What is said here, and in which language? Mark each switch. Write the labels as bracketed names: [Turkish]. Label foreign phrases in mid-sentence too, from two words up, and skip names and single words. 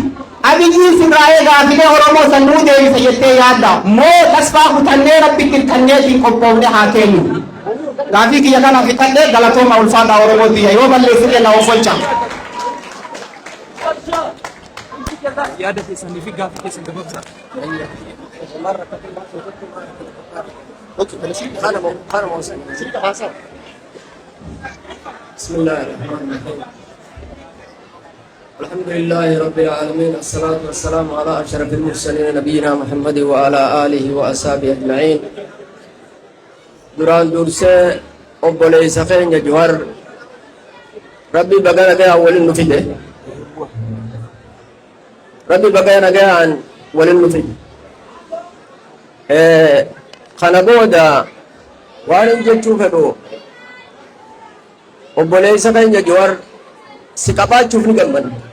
[Oromo] Abiyyiin sirraa'ee gaafilee Oromoo san nuu deebisa jettee yaadda. Moo tasfaa kutannee rabbitti hirkanneetiin qophoofne haa keenyu. Gaafii kiyya kana fixadhee galatooma ulfaataa Oromoo biyya yoo balleessite na ofolcha. Yaada keessan fi gaafii keessan gabaabsaa. [Arabic] بسم الله الرحمن الرحيم. الحمد لله رب العالمين، الصلاة والسلام على أشرف المرسلين نبينا محمد وعلى آله وأصحابه أجمعين. [Oromo] duraan dursee obboleessa keenya Jawar rabbi baga nagayaan waliin nu fide. Rabbi baga nagayaan waliin nu fide. Kana booda waan hin jechuu fedhu obboleessa keenya Jawar si qabaachuuf ni gammadna.